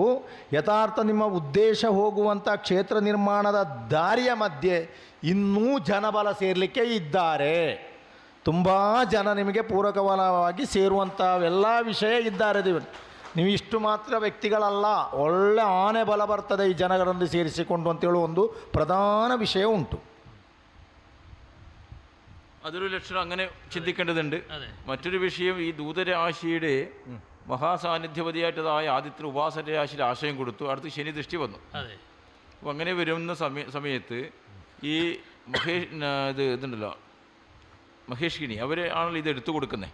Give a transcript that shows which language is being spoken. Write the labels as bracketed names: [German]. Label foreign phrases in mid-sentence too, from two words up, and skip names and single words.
[Kannada] ಯಥಾರ್ಥ ನಿಮ್ಮ ಉದ್ದೇಶ ಹೋಗುವಂಥ ಕ್ಷೇತ್ರ ನಿರ್ಮಾಣದ ದಾರಿಯ ಮಧ್ಯೆ ಇನ್ನೂ ಜನಬಲ ಸೇರಲಿಕ್ಕೆ ಇದ್ದಾರೆ. ತುಂಬ ಜನ ನಿಮಗೆ ಪೂರಕವಾಗಿ ಸೇರುವಂಥವೆಲ್ಲ ವಿಷಯ ಇದ್ದಾರೆ. ನೀವು ಇಷ್ಟು ಮಾತ್ರ ವ್ಯಕ್ತಿಗಳಲ್ಲ, ಒಳ್ಳೆ ಆನೆ ಬಲ ಬರ್ತದೆ ಈ ಜನಗಳನ್ನು ಸೇರಿಸಿಕೊಂಡು ಅಂತೇಳುವ ಒಂದು ಪ್ರಧಾನ ವಿಷಯ ಉಂಟು. [Malayalam] അതൊരു ലക്ഷണം അങ്ങനെ ചിന്തിക്കേണ്ടതുണ്ട്. മറ്റൊരു വിഷയം, ഈ ദൂതരാശിയുടെ മഹാസാന്നിധ്യപതിയായിട്ടതായ ആദിത്യ ഉപാസന രാശിയിൽ ആശയം കൊടുത്തു, അടുത്ത് ശനി ദൃഷ്ടി വന്നു. അപ്പോൾ അങ്ങനെ വരുന്ന സമയത്ത് ഈ ഇതുണ്ടല്ലോ മഹേഷ്കിനി അവർ ആണല്ലോ ഇത് എടുത്തു കൊടുക്കുന്നത്.